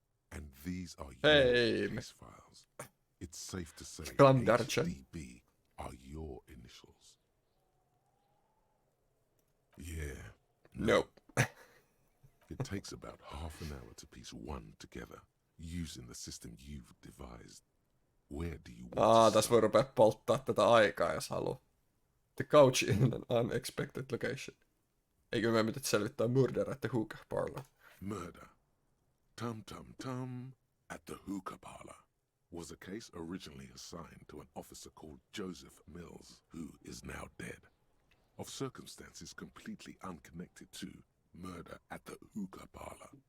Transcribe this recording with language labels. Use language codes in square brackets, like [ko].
[en] And these are your case files. It's safe to say HDB are your initials. Yeah. Nope. It takes about half an hour to piece one together using the system you've devised. Where do you want to [fi] tässä voi rupea polttaa tätä aikaa, jos haluaa. [en] The couch in an unexpected location. [fi] Eikö me pitäisi selvittää murder at the hookah parlor? [en] Murder. Tum Tum Tum at the hookah parlor was a case originally assigned to an officer called Joseph Mills, who is now dead, of circumstances completely unconnected to murder at the hookah parlor.